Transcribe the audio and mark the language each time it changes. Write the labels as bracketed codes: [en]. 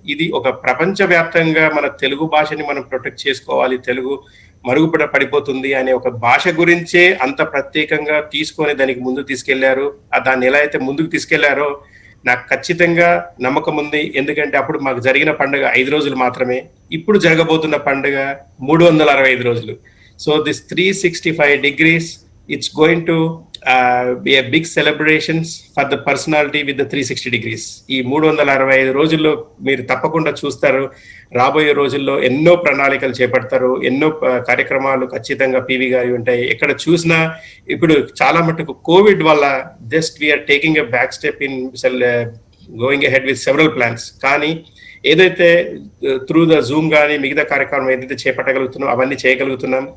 [te] ఇది ఒక ప్రపంచ వ్యాప్తంగా మన తెలుగు భాషని మనం ప్రొటెక్ట్ చేసుకోవాలి, తెలుగు మరుగుపడ పడిపోతుంది అనే ఒక భాష గురించే అంత ప్రత్యేకంగా తీసుకొని దానికి ముందుకు తీసుకెళ్లారు. దాన్ని ఎలా అయితే ముందుకు తీసుకెళ్లారో నాకు ఖచ్చితంగా నమ్మకం ఉంది. ఎందుకంటే అప్పుడు మాకు జరిగిన పండుగ 5 రోజులు మాత్రమే, ఇప్పుడు జరగబోతున్న పండుగ 365 రోజులు. [en] So this 365 degrees, it's going to be a big celebrations for the personality with the 360 degrees. [te] ఈ 365 రోజుల్లో మీరు తప్పకుండా చూస్తారు. రాబోయే రోజుల్లో ఎన్నో ప్రణాళికలు చేపడతారు, ఎన్నో కార్యక్రమాలు ఖచ్చితంగా పివి గారి ఉంటాయి. ఎక్కడ చూసినా ఇప్పుడు చాలా మటుకు కోవిడ్ వల్ల [en] Just we're taking a back step in going ahead with several plans. [te] కానీ ఏదైతే త్రూ ద జూమ్ కానీ మిగతా కార్యక్రమం ఏదైతే చేపట్టగలుగుతున్నాం అవన్నీ చేయగలుగుతున్నాం.